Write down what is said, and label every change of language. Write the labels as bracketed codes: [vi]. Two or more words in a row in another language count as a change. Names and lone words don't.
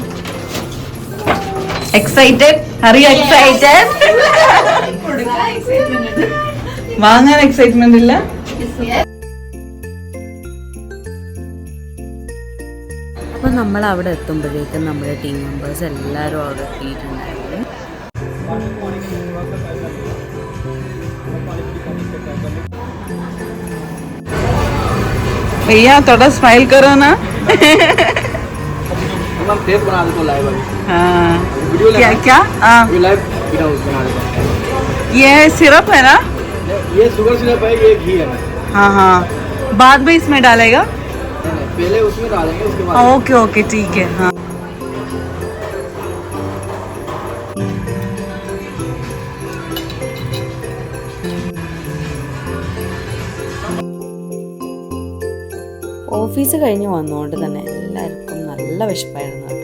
[ml] എക്സൈറ്റഡ്? അറിയ എക്സൈറ്റഡ്? വാങ്ങാൻ എക്സൈറ്റ്മെന്റ് ഇല്ല? അപ്പോൾ നമ്മൾ അവിടെ എത്തുമ്പോഴേക്കും നമ്മുടെ ടീം മെമ്പേഴ്സ് എല്ലാവരും അവിടെ എത്തിയിട്ടുണ്ടായിരുന്നു. [hi] भैया थोड़ा स्माइल करो ना। हम फेस बना देते लाइव अभी। हाँ वीडियो क्या क्या? हाँ ये [en] live video [hi] बना देते। ये सिरप है ना? ये [en] sugar syrup [hi] है, ये घी है। हाँ हाँ, बाद में इसमें डालेगा? पहले उसमें डालेंगे, उसके बाद [en] okay okay [hi] ठीक है। हाँ [ml] ഓഫീസ് കഴിഞ്ഞ് വന്നുകൊണ്ട് തന്നെ എല്ലാവർക്കും നല്ല വിശപ്പായിരുന്നു കേട്ടോ.